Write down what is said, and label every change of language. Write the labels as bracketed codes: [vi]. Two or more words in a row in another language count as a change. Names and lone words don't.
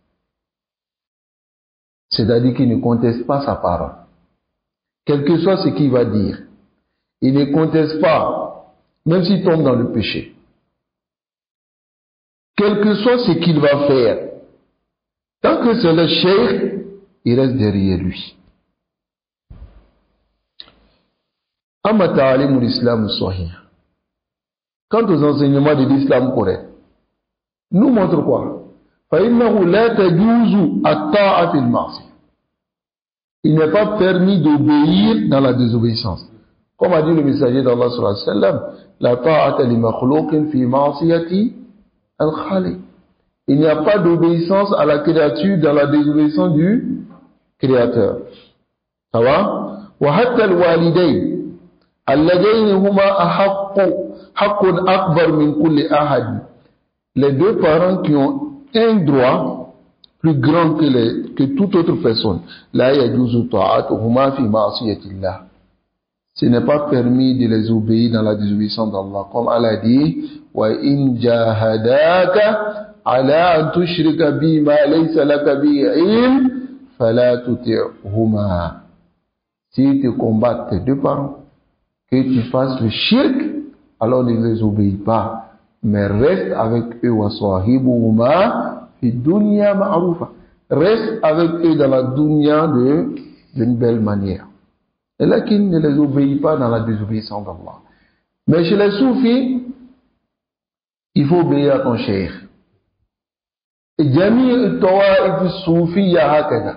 [fr] C'est-à-dire qu'ils ne contestent pas sa parole. Quel que soit ce qu'il va dire, ils ne contestent pas, même s'il tombe dans le péché. Quel que soit ce qu'il va faire, tant que c'est le cheikh, il reste derrière lui. [ar] أما تعاليم الإسلام الصحيح. [fr] Quant aux enseignements de l'islam correct, nous montre quoi? [ar] فإنه لا تجوز الطاعة في المعصية. [fr] Il n'est pas permis d'obéir dans la désobéissance. Comme a dit le messager d'Allah [ar] صلى الله عليه وسلم, لا طاعة لمخلوق في معصية الخالق. [fr] Il n'y a pas d'obéissance à la créature dans la désobéissance du créateur. Ça va? [ar] وحتى الوالدين اللذين هما حق أكبر من كل أحد. [fr] Les deux parents qui ont un droit plus grand que toute autre personne. [ar] لا يجوز طاعتهما في معصية الله. [fr] Ce n'est pas permis de les obéir dans la désobéissance d'Allah. Comme Allah dit, [ar] وإن جاهداك على أن تشرك بي ما ليس لك به علم فلا تطعهما. [fr] Si te combattent tes deux parents, que tu fasses le shirk, alors ne les obéis pas. Mais reste avec eux [ar] وصاحبهما في الدنيا معروفا. [fr] Reste avec eux dans la dunya d'une belle manière. Et là qu'il ne les obéit pas dans la désobéissance d'Allah. Mais chez les soufis, il faut obéir à ton cheikh. [ar] Et جميع طوائف الصوفية هكذا.